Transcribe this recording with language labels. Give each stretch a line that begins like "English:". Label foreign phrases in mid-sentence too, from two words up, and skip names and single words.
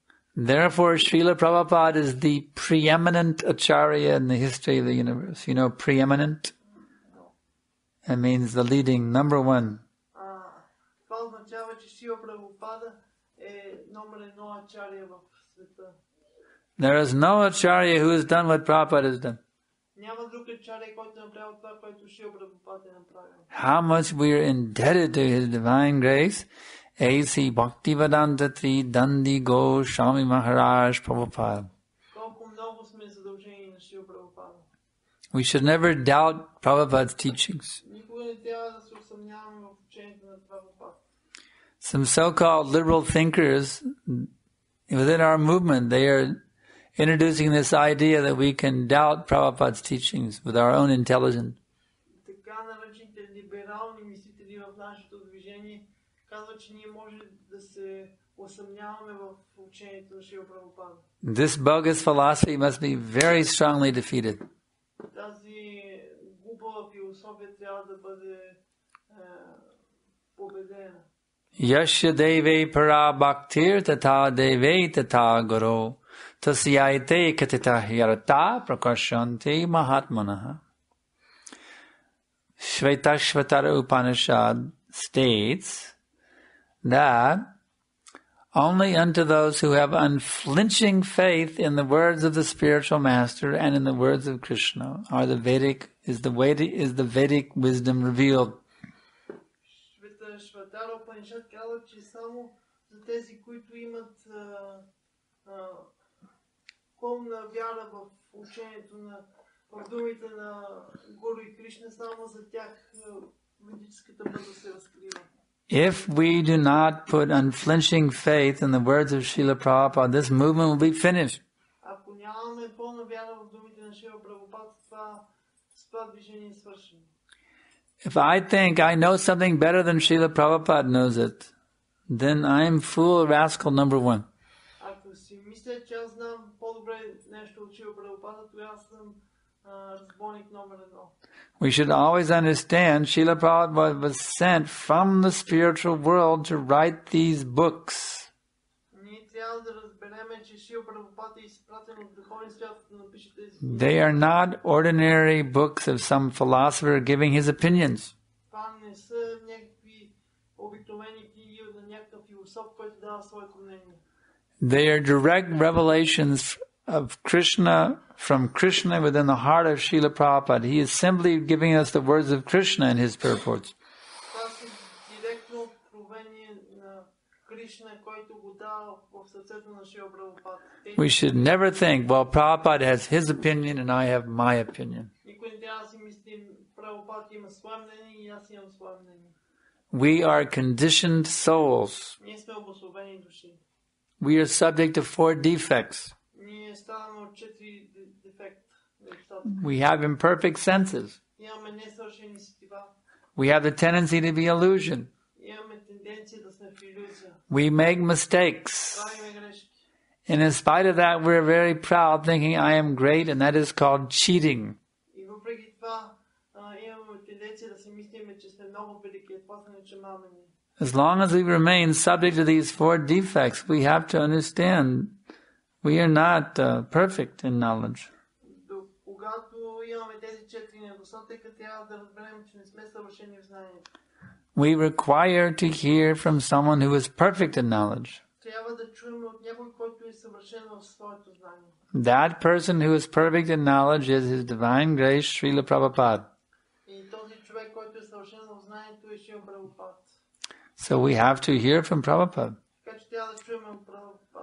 English: Therefore, Srila Prabhupada is the preeminent acharya in the history of the universe. You know, preeminent? That means the leading, number one.
Bulgarian: Това означава, че Шрила Прабхупада е номер едно ачария в света.
English: There is no acharya who has done what Prabhupada has done.
Bulgarian: Няма друг ачария, който е направил това, което Шрила Прабхупада е направил.
English: How much we are indebted to His divine grace. A.C. Bhaktivedanta Tri Dandi Go Swami Maharaj Prabhupada.
Bulgarian: Колко много сме задължени на Шрила Прабхупада.
English: We should never doubt Prabhupada's teachings.
Bulgarian: Никога не трябва да се усъмняваме в учението на Прабхупада.
English: Some so-called liberal thinkers within our movement, they are introducing this idea that we can doubt Prabhupada's teachings with our own intelligence.
Bulgarian: Така наречените либерални мислители в нашето движение казват, че ние може да се усъмняваме в учението на Шрила Прабхупада.
English: This bogus philosophy must be very strongly defeated.
Bulgarian: Тази глупава философия трябва да бъде победена.
Sanskrit: Yasya deve para bhaktir tata deve tata guru tasyaite katita hyarata prakashante mahatmanaha.
English: Shvetashvatara Upanishad states that only unto those who have unflinching faith in the words of the spiritual master and in the words of Krishna is the Vedic wisdom revealed.
Bulgarian: Шватара Упанишад казва, че само за тези, които имат пълна вяра в учението в думите на Гуру и Кришна, само за тях ведическата мъдрост се разкрива.
English: If we do not put unflinching faith in the words of Srila Prabhupada, this movement will be finished.
Bulgarian: Ако нямаме пълна вяра в думите на Шрила Прабхупада, това движение е свършено.
English: If I think I know something better than Srila Prabhupada knows it, then I am fool rascal number one.
Bulgarian: Ако си мисля, че аз знам по-добре нещо от Шрила Прабхупада, тогава съм разбойник номер едно.
English: We should always understand Srila Prabhupada was sent from the spiritual world to write these books.
Bulgarian: Ние трябва да разберем, че Шрила Прабхупада е изпратен от духовния свят да напише тези.
English: They are not ordinary books of some philosopher giving his opinions.
Bulgarian: Това не са някакви обикновени книги на някакъв философ, който дава своето мнение.
English: They are direct revelations of Krishna, from Krishna within the heart of Srila Prabhupada. He is simply giving us the words of Krishna in his purports.
Bulgarian: Това са директно откровение на Кришна, който го дава в сърцето на Шрила Прабхупада.
English: We should never think, well, Prabhupada has his opinion and I have my opinion.
Bulgarian: Никой не трябва да си мисли, Прабхупада има свое мнение и аз имам свое мнение.
English: We are conditioned souls.
Bulgarian: Ние сме обособени души.
English: We are subject to 4 defects.
Bulgarian: Ние ставаме от 4 дефекта.
English: We have imperfect senses.
Bulgarian: Имаме несъвършени сетива.
English: We have the tendency to be illusion.
Bulgarian: Имаме тенденция да сме в илюзия.
English: We make mistakes.
Bulgarian: Правиме грешки.
English: And in spite of that, we're very proud, thinking I am great, and that is called cheating.
Bulgarian: И въпреки това, имаме тенденция да си мислиме, че сме много велики. Това се нарича мамени.
English: As long as we remain subject to these 4 defects, we have to understand we are not perfect in knowledge.
Bulgarian: Когато имаме тези 4 недостатъка, трябва да разберем, че не сме съвършени в знанието.
English: We require to hear from someone who is perfect in knowledge.
Bulgarian: Трябва да чуем от някой, който е съвършен в своето знание.
English: That person who is perfect in knowledge is His Divine Grace, Srila Prabhupada.
Bulgarian: И този човек, който е съвършен в знанието, е Шрила Прабхупада.
English: So we have to hear from Prabhupada.
Bulgarian: Така че трябва да чуем от Прабхупада.